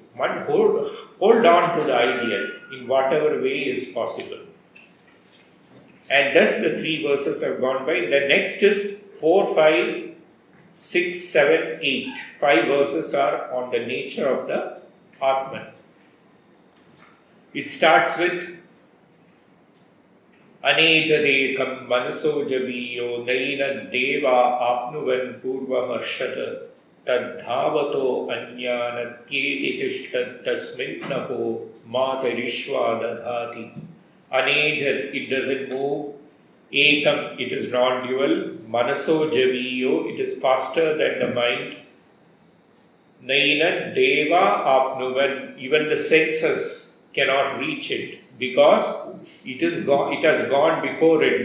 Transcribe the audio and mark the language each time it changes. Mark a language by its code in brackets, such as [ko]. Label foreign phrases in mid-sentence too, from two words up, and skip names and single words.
[en] Hold on to the ideal in whatever way is possible. And thus the three verses have gone by. The next is 4, 5, 6, 7, 8. 5 verses are on the nature of the Atman. It starts with [sa] Anejadekam manaso javiyo naina deva apnuvan purvamarshata tadhavato anyanatyeti tishtat tasmin naho matarishva dadhati. Anejad, [en] it doesn't move. Ekam, it is non-dual. [sa] Manaso javiyo, [en] it is faster than the mind. [sa] Naina deva apnuvan, [en] even the senses cannot reach it because it has gone before it.